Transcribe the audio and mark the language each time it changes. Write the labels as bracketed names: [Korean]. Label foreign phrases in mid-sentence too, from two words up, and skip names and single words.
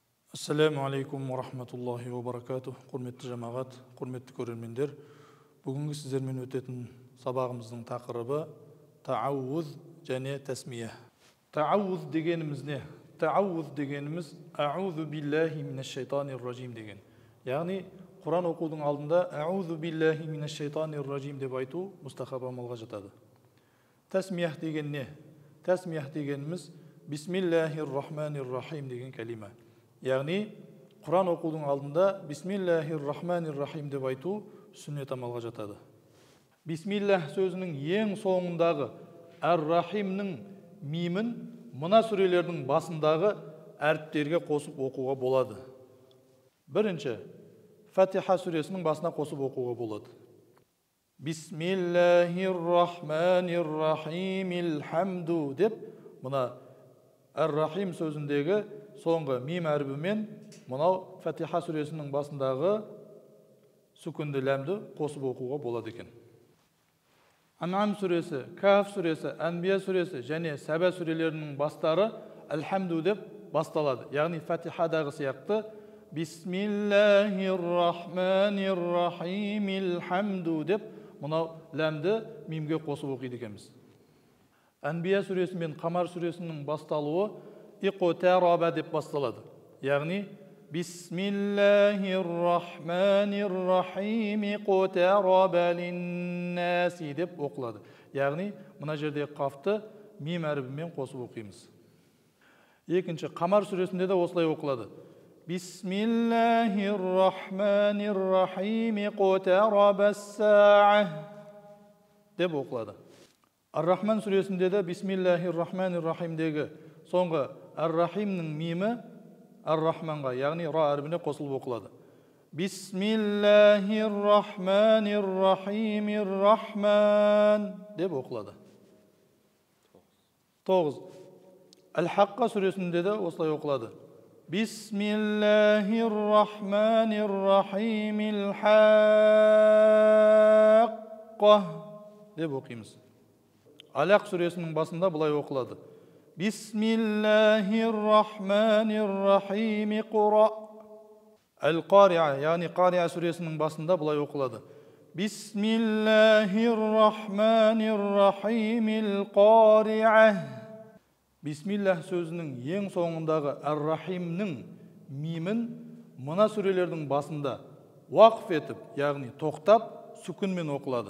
[Arabic] السلام عليكم ورحمة الله وبركاته. [Kazakh] Құрметті жамағат, құрметті көрермендер. Бүгінгі сіздермен өтетін сабағымыздың тақырыбы таауз және тасмия. Таауз дегеніміз не? Таауз дегеніміз [Arabic] أعوذ بالله من الشيطان الرجيم [Kazakh] деген. Яғни Құран оқудың алдында [Arabic] أعوذ بالله من الشيطان الرجيم [Kazakh] деп айту мұстахаб амалға жатады. Тасмия деген не? Тасмия дегеніміз [Arabic] بسم الله الرحمن الرحيم [Kazakh] деген кәлима. Яғни Құран оқудың алдында [Arabic] بسم الله الرحمن الرحيم [Kazakh] деп айту сүннет амалға жатады. Бисмиллах сөзінің ең соңындағы ар-рахимнің мимін мына сүрелердің басындағы әріптерге қосып оқуға болады. Бірінші, Фатиха сүресінің басына қосып оқуға болады. [Arabic] بسم الله الرحمن الرحيم الحمد [Kazakh] деп мына ар-рахим сөзіндегі соңғы мим әрібімен мынау Фатиха сүресінің басындағы сүкінді ләмді қосып оқуға болады екен. Ан'ам сүресі, Каф сүресі, Анбия сүресі және Саба сүрелерінің бастары Алхамду деп басталады. Яғни Фатихадағы сияқты [Arabic] بسم الله الرحمن الرحيم الحمد [Kazakh] деп мынау ләмді мимге қосып оқиды екенбіз. Анбия сүресі мен Қамар сүресінің басталуы иқтараба деп басталады. Яғни [Arabic] بسم الله الرحمن الرحيم اقترب للناس [Kazakh] деп оқылады. Яғни мына жерде қафты мим әрібімен қосып оқимыз. Екінші, Қамар сүресінде де осылай оқылады. [Arabic] بسم الله الرحمن الرحيم اقتربت الساعة [Kazakh] деп оқылады. Ар-Рахман сүресінде де [Arabic] بسم الله الرحمن [Kazakh] рахимдегі соңғы ар-рахимнің мимі ар-рахманға, яғни ра әрбіне қосылып оқылады. [Arabic] بسم الله الرحمن الرحيم الرحمن [Kazakh] деп оқылады. 9. Ал-Хаққа сүресінде де осылай оқылады. [Arabic] بسم الله الرحمن الرحيم الحاقة [Kazakh] деп оқимыз. Алақ сүресінің басында бұлай оқылады. [Arabic] بسم الله الرحمن الرحيم اقرأ. [Kazakh] Ал-Қариа, яғни Қариа сүресінің басында бұлай оқылады. [Arabic] بسم الله الرحمن الرحيم القارعة. [Kazakh] Бисмиллах сөзінің ең соңындағы ар-рахимнің мимін мына сүрелердің басында уақф етіп, яғни тоқтап, сүкінмен оқылады.